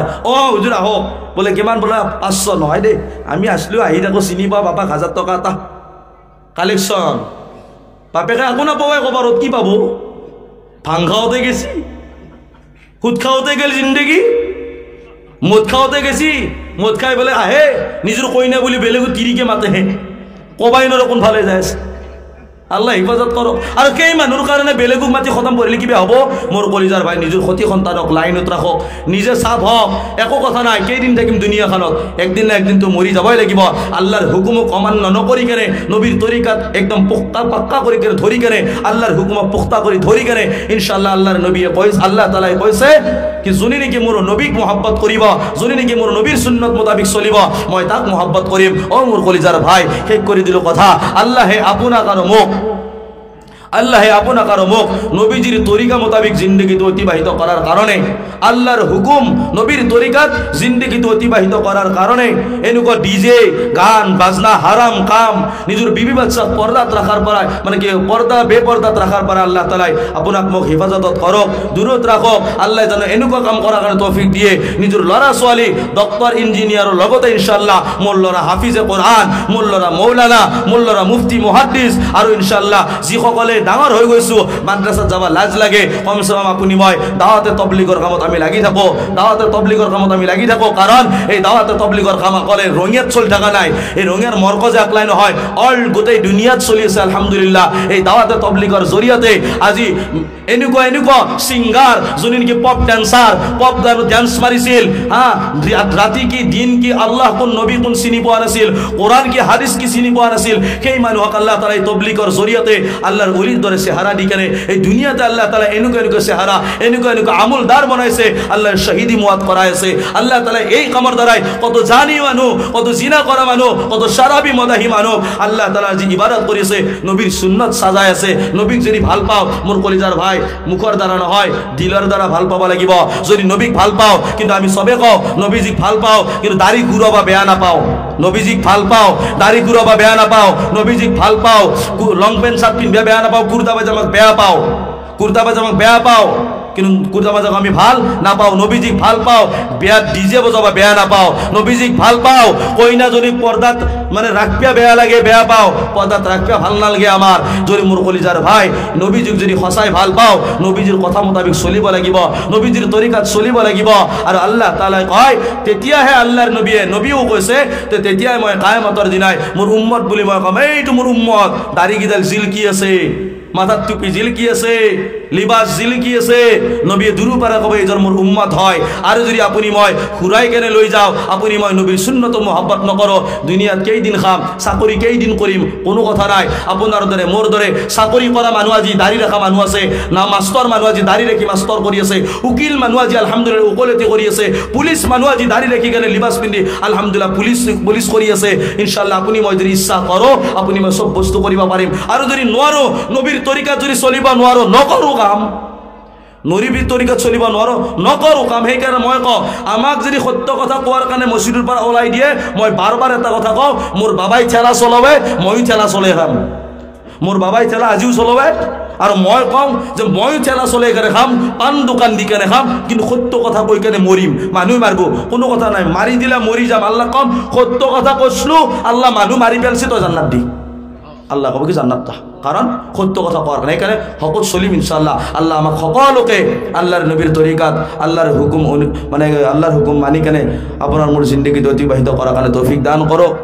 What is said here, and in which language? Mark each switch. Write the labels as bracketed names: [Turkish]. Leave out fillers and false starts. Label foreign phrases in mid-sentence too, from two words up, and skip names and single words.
[Assamese] হুজুর আহো, বলে কিমান? বলে 500। নহয় দে, আমি আসলো, আহি থাকো, চিনি পাও বাপাক 1000 টাকা এটা কালেকশন। বাপেকে একো নাপায়, কবারত কি পাবো? ভাং খাওয়াতে গেছি, সুদ খাওয়াতে গেল জিন্দগি, মদ খাওয়াতে গেছি, মদ খাই বলে আহে নিজের কইনা বলি বেলেগো তিরিকে মাতে, হে কবাই নরকম ভালে যায়। আল্লাহ হিফাজত করো। আর সেই মানুষ কারণে বেলেগুক মাতি খতম করলে কিবা হব? মোর কলিজার ভাই, নিজের সতী সন্তানক লাইনত রাখক, নিজে সাফ হক, একো কথা নাই। কেইদিন থাকিম দুনিয়াখানত? একদিন না একদিন তো মরি যাবই লাগিব। আল্লাহর হুকুমক অমান্য নকরি কেনে, নবীর তরিকাত একদম পুক্তা পাক্কা করি কেনে ধরি কেনে, আল্লাহর হুকুমক পুক্তা করে ধরি কেনে, ইনশাআল্লাহ আল্লাহর নবী কইছে, আল্লাহ তাআলা কইছে কি যোনে নেকি মোর নবীক মহব্বত করিব, যোনে নেকি মোর নবীর সুন্নত মোতাবিক চলিব, মই তাক মহব্বত করিম। মোর কলিজার ভাই, শেষ করে দিল কথা। আল্লাহে আপনাক আর মোক, আল্লাহে আপনাক আর মোক নবীজির তরিকা মোতাবিক জিন্দগিতে অতিবাহিত করার কারণে, আল্লাহর হুকুম নবীর তরিকাত জিন্দগিতে অতিবাহিত করার কারণে এনেকুৱা ডিজে গান বাজনা হারাম কাম নিজের বিবি বাচ্চাক পর্দাত রাখার পর, মানে কি পর্দা বেপর্দাত রাখার পর আল্লাহ তাআলা আপনাক মোক হেফাজত করক, দূরত রাখক। আল্লাহ যেন এনেকুৱা কাম করার কারণে তৌফিক দিয়ে নিজের লড়া ছোৱালী ডক্টর ইঞ্জিনিয়ারের লগতে ইনশাআল্লাহ মোর লড়া হাফিজে কোরআন, মোর লড়া মৌলানা, মোর লড়া মুফতি মুহাদ্দিস, আর ইনশাআল্লাহ যিসকলে ডাঙর হয়ে গৈছো মাদ্রাসাত যাবা লাজ লাগে, কমসে কম আপনি মই দাওয়াতে তবলিগর কামত আমি লাগি থাকো, দাওয়াতে তবলিগর কামত আমি লাগি থাকো। কারণ এই দাওয়াতে তবলিগর কাম কলে রঙিয়াত চলি থাকা নাই, এই রঙের মরকজে আকলাই নহয়, অল গোটেই দুনিয়াত চলি আছে আলহামদুলিল্লাহ। এই দাওয়াতে তবলিগর জরিয়াতে আজি এনেকুৱা এনেকুৱা সিঙ্গার যোনে নেকি পপ ডান্সার, পপ ডান্স মারিছিল, রাতি কি দিন কি আল্লাহ কোন নবী কোন চিনি পোৱা নাছিল, কোরআন কি হাদিস কি চিনি পোৱা নাছিল, সেই মানুহক আল্লাহ তাআলা তবলিগর জরিয়াতে আল্লাহর অলির দরে চেহারা দি কেনে এই দুনিয়াতে আল্লাহ তাআলা এনেকুৱা এনেকুৱা চেহারা এনেকুৱা এনেকুৱা আমলদার বনাইছে আল্লাহর শহীদি মুয়াত করাইছে আল্লাহ তাআলা এই কামৰ দ্বাৰাই কত জানি মানুহ কত জিনা কৰা মানুহ কত শারাবি মদাহি মানুহ আল্লাহ তাআলা যে ইবাদত কৰিছে নবীর সুন্নত সাজাই আছে নবীক যদি ভাল পাও মোর কলিজার ভাই মুখৰ দ্বাৰা নহয় দিলৰ দ্বাৰা ভাল পাব লাগিব যদি নবীক ভাল পাও কিন্তু আমি সবে কও নবীজিক ভাল পাও কিন্তু দাড়ি গুড়াবা বেয়া না পাও নবীজিক ভাল পাও দাড়ি গুড়াবা বেয়া না পাও নবীজিক ভাল পাও লং পেন্ট শার্ট পিনবা বেয়া না পাও কুর্তা পাজামা বেয়া পাও কুর্তা পাজামা বেয়া পাও কিন্তু কুর্তা পাজামা আমি ভাল না পাও নবীজিক ভাল পাও বেয়া ডিজে বজাবা বেয়া না পাও নবীজিক ভাল পাও কইনা যদি পর্দাত মানে রাখপিয়া বেয়া লাগে বেয়া পাও পর্দাত রাখপিয়া ভাল না লাগে আমার যদি মোর কলিজার ভাই নবীজিক যদি খসাই ভাল পাও নবীজির কথা মোতাবেক চলিব লাগিব নবীজির তরিকাত চলিব লাগিব আর আল্লাহ তাআলা কয় তেতিয়াহে আল্লাহর নবীও কৈছে তেতিয়াই মই কিয়ামতৰ দিনাই মোর উম্মত বুলি মই কম এইটো মোর উম্মত দাড়ি গিদাল জিল কি আছে মাথার টুপি জিল কি আছে লিবাস জিল কি আছে নবী দুরু পারা কবে এজন মোর উম্মত হয় আর যদি আপনি মই খুরাই কেনে লই যাও আপনি মই নবীর সুন্নত মোহাব্বত নকরো দুনিয়াত কেই দিন খাম চাকরি কেই দিন করিম কোনো কথা নাই আপনার দরে মোর দরে চাকরি করা মানুষ আজি দাড়ি রাখা মানুষ আছে না মাস্টার মানুষ আজি দাড়ি রেখি মাস্টার করি আছে উকিল মানুষ আজি আলহামদুলিল্লাহ উকলতি করি আছে পুলিশ মানুষ আজি দাড়ি রেখি কেনে লিবাস পিন্ধি আলহামদুলিল্লাহ পুলিশ করি আছে ইনশাআল্লাহ আপনি মই যদি ইচ্ছা করো আপনি মই সব বস্তু করিবা পারিম আর যদি নোৱাৰো নবীর তরিকা যদি চলিবা নোৱাৰো নকৰো কাম নবীর তরিকা চলিবা নোৱাৰো নকৰো কাম সেইকাৰণে মই কওঁ আমাক যদি সত্য কথা কোৱাৰ কাৰণে মছজিদৰ পৰা ওলাই দিয়ে মই বাৰবাৰ এটা কথা কওঁ মোৰ বাবাই ঠেলা চলাবে মইও ঠেলা চলাই খাম মোর বাবাই ঠেলা আজিও চলাবে আর মই কম যে মইও ঠেলা চলাই কেনে খাম পান দোকান দি কেনে খাম কিন্তু সত্য কথা কই কেনে মরিম মানুহ মারবো কোনো কথা নাই মারি দিলে মরি যাম আল্লাহ কম সত্য কথা কইছলু আল্লাহ মানুহ মারি পেলছি তো জান্নাত দি আল্লাহ কবে কি জান্নাত তা কারণ সত্য কথা কওয়ার কারণে এখানে হকত চলিম ইনশাআল্লাহ আল্লাহ আমাক সকলোকে আল্লাহর নবীর তরিকাত আল্লাহর হুকুম মানে আল্লাহর হুকুম মানি কেনে আপনার মোর জিন্দগিতে অতিবাহিত করার কারণে তৌফিক দান করো।